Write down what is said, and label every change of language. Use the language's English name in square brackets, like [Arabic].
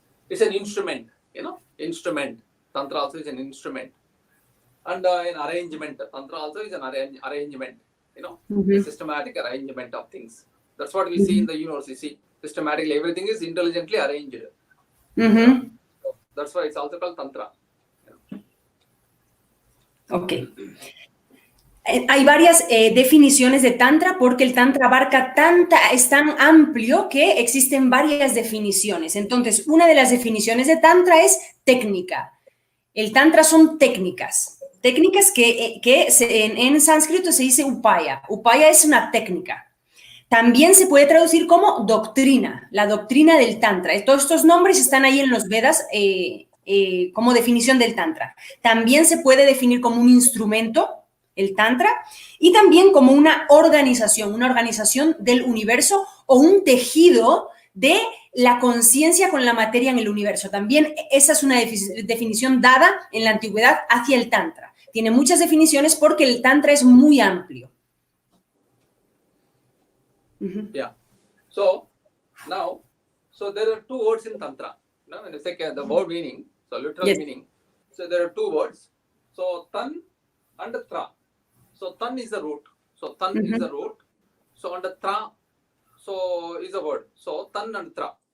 [English] It's an instrument, instrument. Tantra also is an instrument, and an arrangement. Tantra also is an arrangement, a systematic arrangement of things. That's what we see in the universe. You see, systematically everything is intelligently arranged. So that's why it's also called tantra. Ok. [Spanish] Hay varias definiciones de Tantra porque el Tantra abarca es tan amplio que existen varias definiciones. Entonces, una de las definiciones de Tantra es técnica. El Tantra son técnicas. Técnicas que en sánscrito se dice upaya. Upaya es una técnica. También se puede traducir como doctrina, la doctrina del Tantra. Todos estos nombres están ahí en los Vedas como definición del Tantra. También se puede definir como un instrumento, el Tantra, y también como una organización del universo o un tejido de la conciencia con la materia en el universo. También esa es una definición dada en la antigüedad hacia el Tantra. Tiene muchas definiciones porque el Tantra es muy amplio. [English] Yeah. So now, so there are two words in Tantra. When you say the word meaning, so literal meaning. So there are two words. So tan and tra. So tan is the root. So tan is the root. So and tra, so is a word. So tan and tra.